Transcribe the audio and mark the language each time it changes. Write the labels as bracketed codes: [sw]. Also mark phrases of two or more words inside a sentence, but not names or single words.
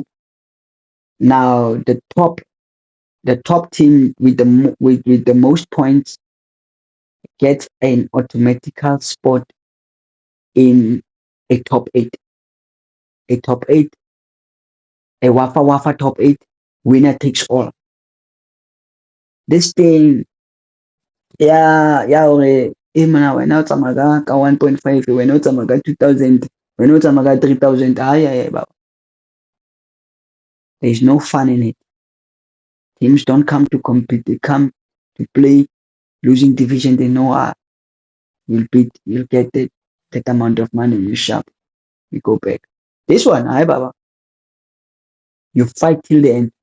[en] Now, the top team with with the most points gets an automatical spot in a top eight. A top eight, a Wafa Wafa top eight, winner takes all. This thing, yeah, yeah, okay. [st] Mana wena o tsamaya ka 1.5, wena o tsamaya ka 2,000, wena o tsamaya ka 3,000. [en] There's no fun in it. Teams don't come to compete, they come to play. Losing division, they know you'll get that amount of money, you sharp. we go back. This one, hi Baba, you fight till the end.